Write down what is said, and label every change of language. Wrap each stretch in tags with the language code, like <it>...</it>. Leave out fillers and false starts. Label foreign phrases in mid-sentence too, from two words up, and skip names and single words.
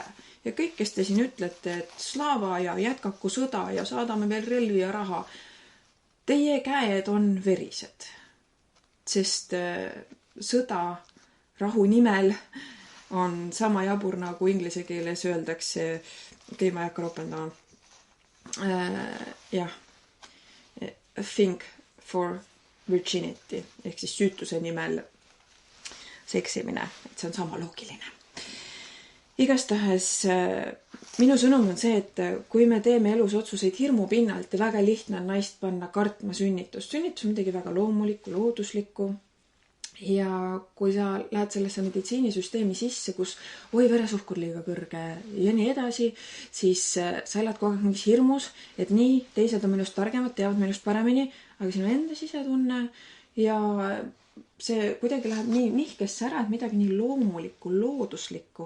<et>Ja kõik, kes te siin ütlete, et slaava ja jätkaku sõda ja saadame veel relvi ja raha, teie käed on verised. Sest sõda rahu nimel on sama jabur, nagu inglise keeles öeldakse, ma ei hakka ropendama.</et> <en>Think for virginity,</en> <et>ehk siis süütuse nimel seksimine, et see on sama loogiline. Igastahes minu sõnum on see, et kui me teeme elus otsuseid hirmu pinnalt ja väga lihtne on naist panna kartma sünnitust. Sünnitus on midagi väga loomulikku, looduslikku. Ja kui sa lähed sellesse meditsiinisüsteemi sisse, kus veresuhkur liiga kõrge ja nii edasi, siis sa elad kogu aeg mingis hirmus, et nii, teised on minust targemad, teavad minust paremini, aga sinu enda sisetunne ja see kuidagi läheb nii nihkesse ära, et midagi nii loomulikku, looduslikku.</et>